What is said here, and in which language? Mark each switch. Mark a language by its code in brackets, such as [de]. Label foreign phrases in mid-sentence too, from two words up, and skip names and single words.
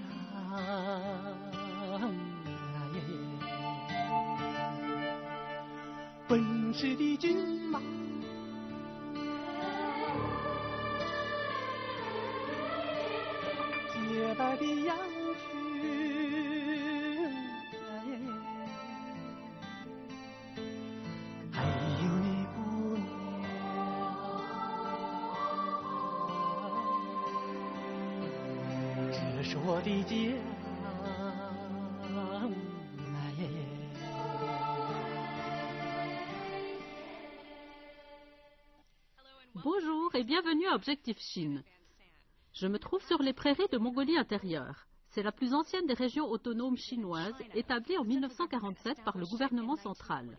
[zh] 奔驰的骏马，洁白的羊群，还有你姑娘，这是我的家。 [fr] Bonjour et bienvenue à Objectif Chine. Je me trouve sur les prairies de Mongolie intérieure. C'est la plus ancienne des régions autonomes chinoises, établie en 1947 par le gouvernement central.